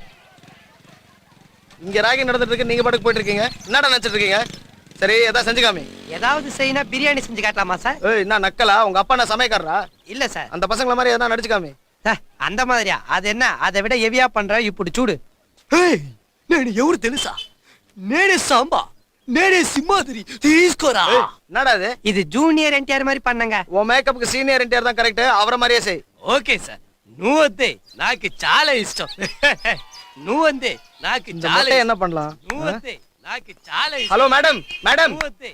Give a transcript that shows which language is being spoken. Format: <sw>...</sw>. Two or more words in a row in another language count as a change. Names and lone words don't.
<ta>இங்க ராகி நடந்துட்டு இருக்கு, நீங்க பாட்டுக்கு போயிட்டு இருக்கீங்க. என்னடா நினைச்சிட்டு இருக்கீங்க? சரி, ஏதாவது செஞ்சு காமி. ஏதாவது செய்யினா பிரியாணி செஞ்சு காட்டலாமா சார்? ஏய் என்ன நக்கலா? உங்க அப்பா என்ன சமையக்காரரா? இல்ல சார். அந்த பசங்கள மாதிரி எதனா நடிச்சு காமி. அந்த மாதிரியா? அது என்ன, அதை விட ஹெவியா பண்ற இப்படி சூடு.</ta> <te>ஏய் నేను ఎవరు తెలుసా? నేనే సాంబా, నేనే సింహాద్రి, తీసుకోరా.</te> <ta>என்னடா இது? இது ஜூனியர் என்டிஆர் மாதிரி பண்ணங்க. உன் மேக்கப்புக்கு சீனியர் என்டிஆர் தான் கரெக்ட். அவரை மாதிரியே செய்.</ta> <te>ఓకే సార్. నువ్వు వద్దే నాకు చాలా ఇష్టం. నువ్వు వద్దే నాకు చాలా.</te> <ta>என்ன பண்ணலாம்?</ta> <te>నువ్వు వద్దే నాకు చాలా ఇష్టం.</te> <en>Hello madam, madam.</en> <te>నువ్వు వద్దే</te>